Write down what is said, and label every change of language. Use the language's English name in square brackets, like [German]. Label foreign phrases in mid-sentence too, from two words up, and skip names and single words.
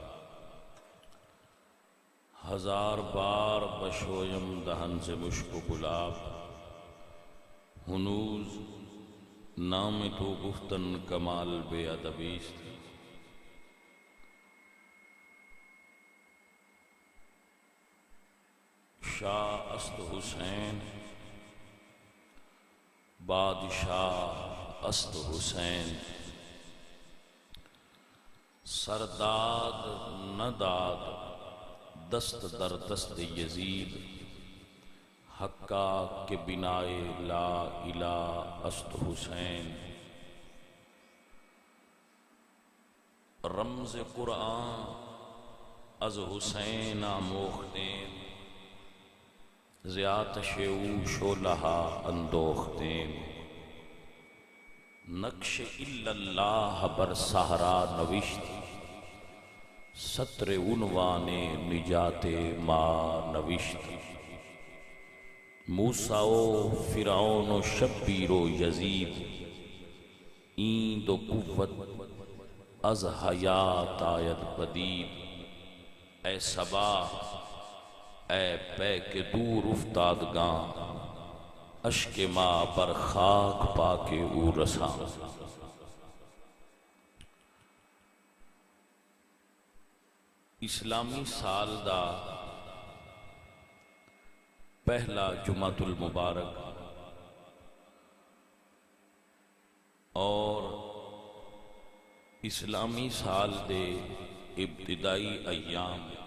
[Persian] ہزار بار بشویم دہن سے مشک و گلاب ہنوز نام تو گفتن کمال بے ادبیست شاہ است حسین بادشاہ است حسین سرداد نداد دست در دست یزید حقا کے بنائے لا الہ است حسین رمز قرآن از حسین آموختین زیاتش او شولہا اندوختین نقش الا اللہ بر صحرا نوشت سطر عنوان نجات ما نوشت موسیٰ و فرعون و شبیر و یزید این دو قوت از حیات آید پدید اے سبا اے پے کے دور افتادگاں اشک ما بر خاک پاکے او رساں [Punjabi] اسلامی سال دا پہلا جمعۃ المبارک اور اسلامی سال دے ابتدائی ایام